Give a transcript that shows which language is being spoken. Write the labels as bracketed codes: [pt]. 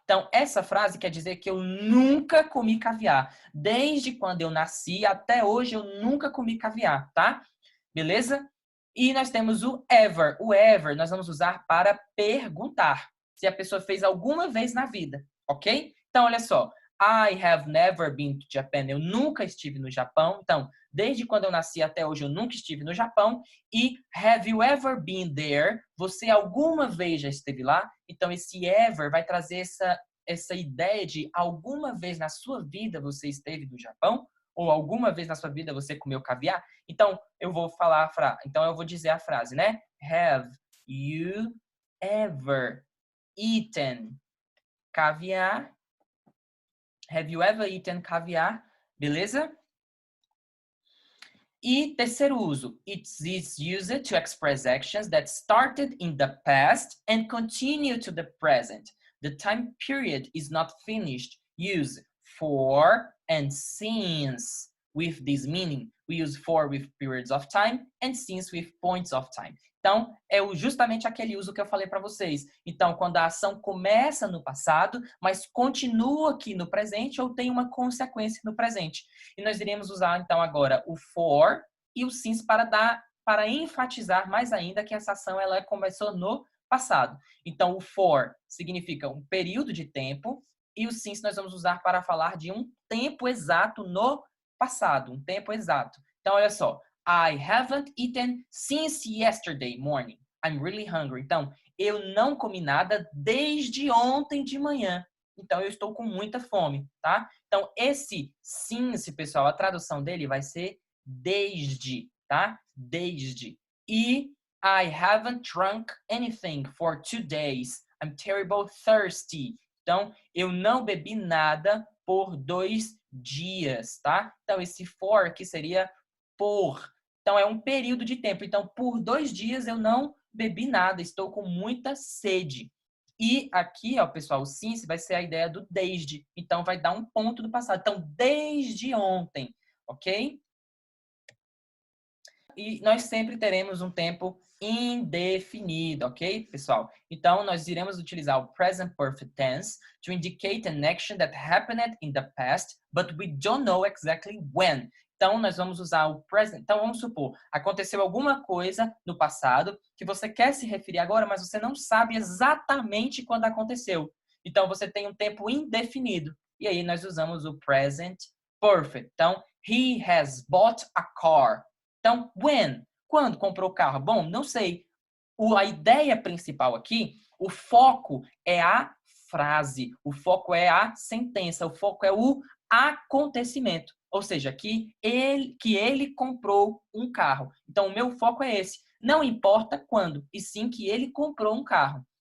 [pt] Então, essa frase quer dizer que eu nunca comi caviar. Desde quando eu nasci até hoje, eu nunca comi caviar, tá? Beleza? E nós temos o ever. O ever nós vamos usar para perguntar se a pessoa fez alguma vez na vida, ok? Então, olha só. [en] I have never been to Japan. [pt] Eu nunca estive no Japão. Então, desde quando eu nasci até hoje, eu nunca estive no Japão. [en] E have you ever been there? [pt] Você alguma vez já esteve lá? Então, esse ever vai trazer essa ideia de alguma vez na sua vida você esteve no Japão? Ou alguma vez na sua vida você comeu caviar? Então, eu vou falar então eu vou dizer a frase, né? [en] Have you ever eaten caviar? Have you ever eaten caviar? Beleza? [pt] E terceiro uso, [en] it's used to express actions that started in the past and continue to the present. The time period is not finished. Use for and since with this meaning. We use for with periods of time and since with points of time. [pt] Então, é justamente aquele uso que eu falei para vocês. Então, quando a ação começa no passado, mas continua aqui no presente ou tem uma consequência no presente. E nós iremos usar, então, agora o for e o since para enfatizar mais ainda que essa ação ela começou no passado. Então, o for significa um período de tempo e o since nós vamos usar para falar de um tempo exato no passado, um tempo exato. Então, olha só. [en] I haven't eaten since yesterday morning. I'm really hungry. [pt] Então, eu não comi nada desde ontem de manhã. Então, eu estou com muita fome, tá? Então, esse since, pessoal, a tradução dele vai ser desde, tá? Desde. [en] E I haven't drunk anything for 2 days. I'm terrible thirsty. [pt] Então, eu não bebi nada por 2 dias, tá? Então, esse for aqui seria por. Então, é um período de tempo. Então, por 2 dias eu não bebi nada. Estou com muita sede. E aqui, ó, pessoal, o since vai ser a ideia do desde. Então, vai dar um ponto do passado. Então, desde ontem, ok? E nós sempre teremos um tempo indefinido, ok, pessoal? Então, nós iremos utilizar o [en] present perfect tense to indicate an action that happened in the past, but we don't know exactly when. [pt] Então, nós vamos usar o present. Então, vamos supor, aconteceu alguma coisa no passado que você quer se referir agora, mas você não sabe exatamente quando aconteceu. Então, você tem um tempo indefinido. E aí, nós usamos o present perfect. [en] Então, he has bought a car. [pt] Então, when? Quando comprou o carro? Bom, não sei. A ideia principal aqui, o foco é a frase, o foco é a sentença, o foco é o acontecimento. Ou seja, que ele comprou um carro. Então, o meu foco é esse. Não importa quando, e sim que ele comprou um carro.